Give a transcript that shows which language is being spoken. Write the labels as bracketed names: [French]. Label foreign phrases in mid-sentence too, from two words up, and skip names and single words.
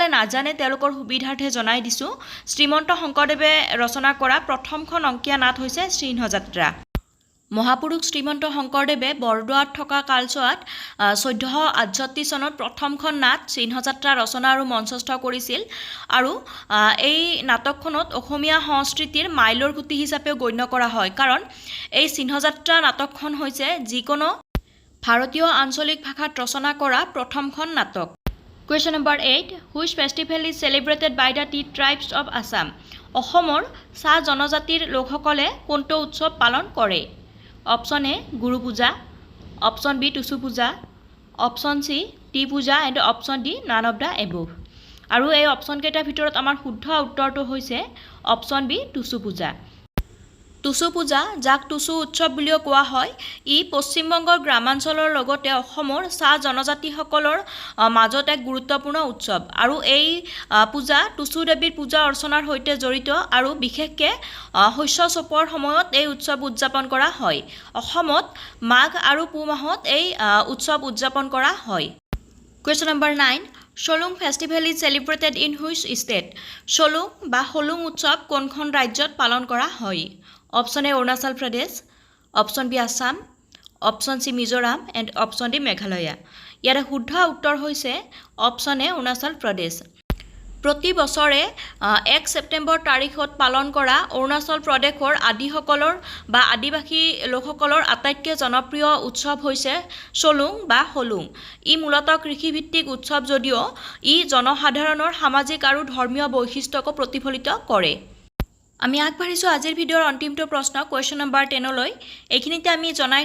[Assamese] নাজানে তেওঁলোকৰ সুবিধাৰ্থে জনাই দিছোঁ শ্ৰীমন্ত শংকৰদেৱে ৰচনা কৰা প্ৰথমখন অংকীয়া নাট হৈছে সিংহযাত্ৰা মহাপুৰুষ শ্ৰীমন্ত শংকৰদেৱে বৰদোৱাত থকা কালচোৱাত 1468 চনত প্ৰথমখন নাট সিংহযাত্ৰা ৰচনা আৰু মঞ্চস্থ কৰিছিল আৰু এই নাটকখনত অসমীয়া সংস্কৃতিৰ মাইলৰ খুঁটি হিচাপে গণ্য কৰা হয় কাৰণ এই সিংহযাত্ৰা নাটকখন হৈছে যিকোনো ভাৰতীয় আঞ্চলিক ভাষাত ৰচনা কৰা প্ৰথমখন নাটক [English] Question number 8 Which festival is celebrated by the tea tribes of Assam [Assamese] অসমৰ চাহ জনজাতিৰ লোকসকলে কোনটো উৎসৱ পালন কৰে [English] Option A [Assamese] গুৰু পূজা [English] Option B [Assamese] টুসু পূজা [English] Option C [Assamese] টি পূজা [English] and Option D none of the above [Assamese] আৰু এই অপচন কেইটাৰ ভিতৰত আমাৰ শুদ্ধ উত্তৰটো হৈছে [English] Option B [Assamese] টুসু পূজা টুসু পূজা যাক টুসু উৎসৱ বুলিও কোৱা হয় ই পশ্চিমবংগৰ গ্ৰামাঞ্চলৰ লগতে অসমৰ চাহ জনজাতিসকলৰ মাজত এক গুৰুত্বপূৰ্ণ উৎসৱ আৰু এই পূজা টুসু দেৱীৰ পূজা অৰ্চনাৰ সৈতে জড়িত আৰু বিশেষকৈ শস্য চপোৱাৰ সময়ত এই উৎসৱ উদযাপন কৰা হয় অসমত মাঘ আৰু পুহ মাহত এই উৎসৱ উদযাপন কৰা হয় [English] Question number 9 Solung festival is celebrated in which state Solung [Assamese] বা হলুং উৎসৱ কোনখন ৰাজ্যত পালন কৰা হয় [English] Option A Arunachal Pradesh Option B Assam Option C Mizoram and Option D Meghalaya [Assamese] ইয়াৰ শুদ্ধ উত্তৰ হৈছে [English] Option A Arunachal Pradesh [Assamese] প্ৰতি বছৰে 1 ছেপ্টেম্বৰ তাৰিখত পালন কৰা অৰুণাচল প্ৰদেশৰ আদিসকলৰ বা আদিবাসী লোকসকলৰ আটাইতকৈ জনপ্ৰিয় উৎসৱ হৈছে সোলুং বা হলুং ই মূলত কৃষিভিত্তিক উৎসৱ যদিও ই জনসাধাৰণৰ সামাজিক আৰু ধৰ্মীয় বৈশিষ্ট্যক প্ৰতিফলিত কৰে আমি আগবাঢ়িছোঁ আজিৰ ভিডিঅ'ৰ অন্তিমটো প্ৰশ্ন [English] Question number [Assamese] 10 লৈ এইখিনিতে আমি জনাই